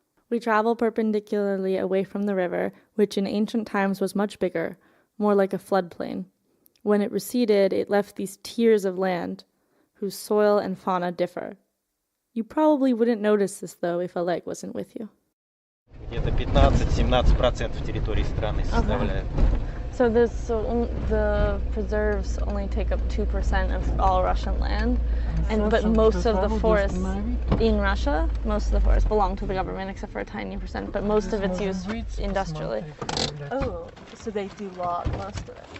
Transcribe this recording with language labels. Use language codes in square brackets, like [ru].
[en] We travel perpendicularly away from the river, which in ancient times was much bigger, more like a floodplain. When it receded, it left these tiers of land, whose soil and fauna differ. You probably wouldn't notice this, though, if Oleg wasn't with you. [ru] Где-то 15-17% территории страны составляют. [en] So the preserves only take up 2% of all Russian land, but most of the forests in Russia, most of the forests belong to the government except for a tiny percent, but most of it's used industrially. Oh, so they do log most of it.